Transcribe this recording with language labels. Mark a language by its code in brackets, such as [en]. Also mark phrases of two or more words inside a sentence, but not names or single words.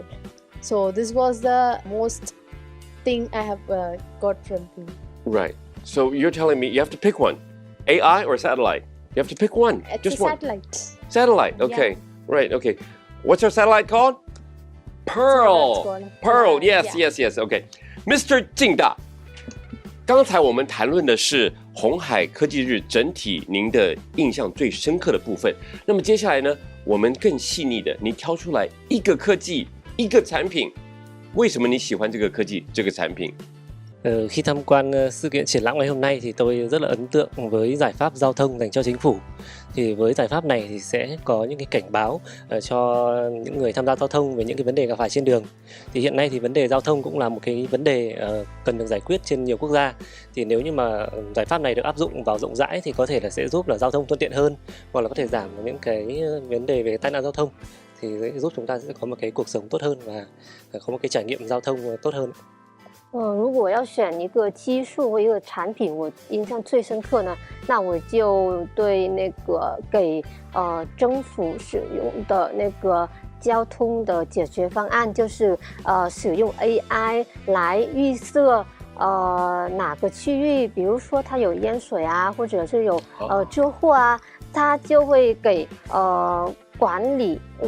[en] So this was the most thing I have got from him. Right. So you're telling me you have to pick one, AI or satellite? You have to pick one. It's just a one. satellite. Satellite. Okay. Yeah. Right. Okay. What's our satellite called? Pearl. Pearl. Yes. Okay. Mr. [zh] 敬大，刚才我们谈论的是鸿海科技日整体您的印象最深刻的部分。那么接下来呢，我们更细腻的，你挑出来一个科技、一个产品，为什么你喜欢这个科技、这个产品？ [vi] Khi tham quan sự kiện triển lãm ngày hôm nay thì tôi rất là ấn tượng với giải pháp giao thông dành cho chính phủ. Thì với giải pháp này thì sẽ có những cái cảnh báo cho những người tham gia giao thông về những cái vấn đề gặp phải trên đường. Thì hiện nay thì vấn đề giao thông cũng là một cái vấn đề cần được giải quyết trên nhiều quốc gia. Thì nếu như mà giải pháp này được áp dụng vào rộng rãi thì có thể là sẽ giúp là giao thông thuận tiện hơn, hoặc là có thể giảm những cái vấn đề về tai nạn giao thông. Thì sẽ giúp chúng ta sẽ có một cái cuộc sống tốt hơn và có một cái trải nghiệm giao thông tốt hơn. [zh] 如果要选一个技术或一个产品，我印象最深刻呢，那我就对那个给政府使用的那个交通的解决方案，就是使用 AI 来预测哪个区域，比如说它有淹水啊，或者是有车祸啊，它就会给管理